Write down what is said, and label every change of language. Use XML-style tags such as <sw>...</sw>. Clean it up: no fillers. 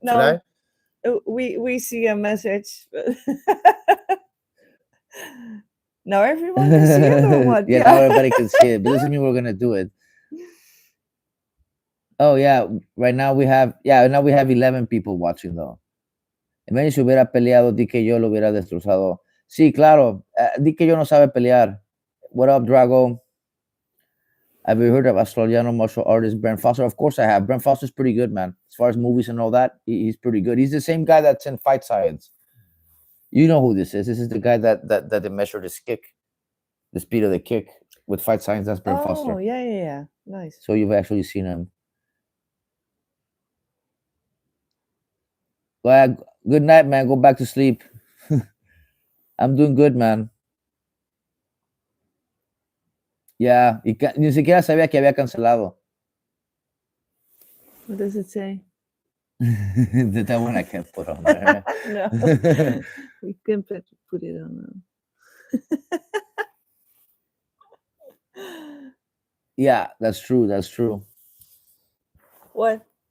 <en>No, we see a message. Now everyone can see it or what? Yeah, now everybody can see it. But doesn't mean we're gonna do it. Oh yeah, right now we have 11 people watching though.</en> <es>Imagínate si hubiera peleado DK, yo lo hubiera destrozado. Sí, claro. DK yo no sabe pelear.</es> <en>What up,</en> <es>Drago?</es> <en>Have you heard of Australian martial artist Brent Foster? Of course I have. Brent Foster's pretty good, man. As far as movies and all that, he's pretty good. He's the same guy that's in Fight Science. You know who this is. This is the guy that they measured his kick, the speed of the kick with Fight Science. That's Brent Foster. Oh, yeah. Nice. So you've actually seen him. Well, good night, man. Go back to sleep. I'm doing good, man.</en> <es>Yeah, ni siquiera sabía que había cancelado.</es> <en>What does it say? That one I can't put on there. No, we can put it on. Yeah, that's true. That's true. What?</en>